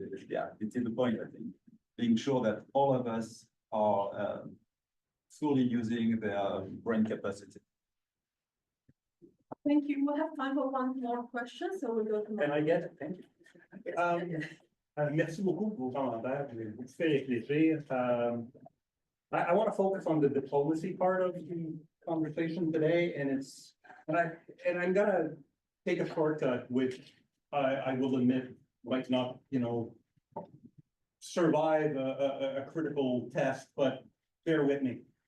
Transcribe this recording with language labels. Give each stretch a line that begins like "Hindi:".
English: Yeah, it is the point, I think, being sure that all of us are fully using their brain capacity. Thank you. We'll have time for one more question, so we'll go to. Can I get it? Thank you.
French: Merci beaucoup pour vos commentaires. Je vais vous faire réfléchir.
English: I want to focus on the diplomacy part of the conversation today, and I'm gonna take a shortcut, which I will admit might not, survive a critical test, but bear with me.